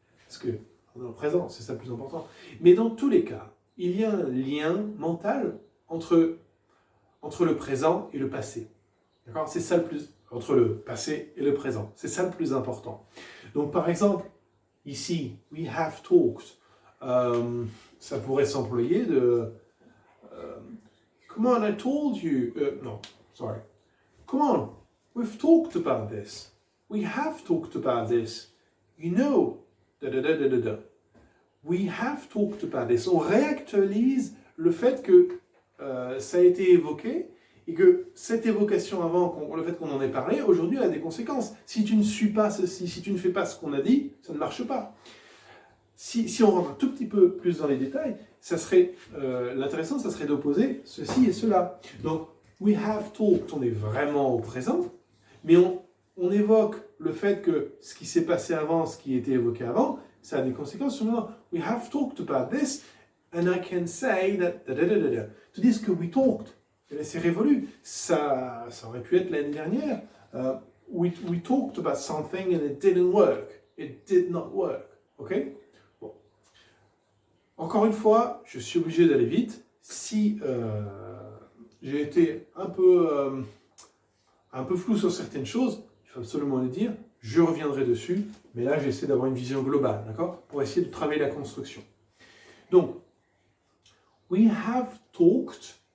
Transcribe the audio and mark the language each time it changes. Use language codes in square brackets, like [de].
[fr] Parce que on est au présent, c'est ça le plus important. Mais dans tous les cas, il y a un lien mental entre le présent et le passé. D'accord? C'est ça le plus... Entre le passé et le présent. C'est ça le plus important. Donc, par exemple, ici, [en] we have talked. [fr] Ça pourrait s'employer de... [en] Come on, I told you... no, sorry. Come on, we've talked about this. We have talked about this. You know... Da, da, da, da, da, da. We have talked about this. [fr] On réactualise le fait que ça a été évoqué et que cette évocation avant, le fait qu'on en ait parlé, aujourd'hui a des conséquences. Si tu ne suis pas ceci, si tu ne fais pas ce qu'on a dit, ça ne marche pas. Si on rentre un tout petit peu plus dans les détails, l'intéressant, ça serait d'opposer ceci et cela. Donc, [en] we have talked, [fr] on est vraiment au présent, mais on évoque le fait que ce qui s'est passé avant, ce qui a été évoqué avant, ça a des conséquences sur le moment. [en] We have talked about this, and I can say that... [fr] Tu dis que [en] we talked. [fr] C'est révolu. Ça aurait pu être l'année dernière. [en] We talked about something and it didn't work. It did not work. OK? [fr] Bon. Encore une fois, je suis obligé d'aller vite. Si j'ai été un peu flou sur certaines choses, il faut absolument le dire. Je reviendrai dessus. Mais là, j'essaie d'avoir une vision globale. D'accord? Pour essayer de travailler la construction. Donc, [en] we have talked.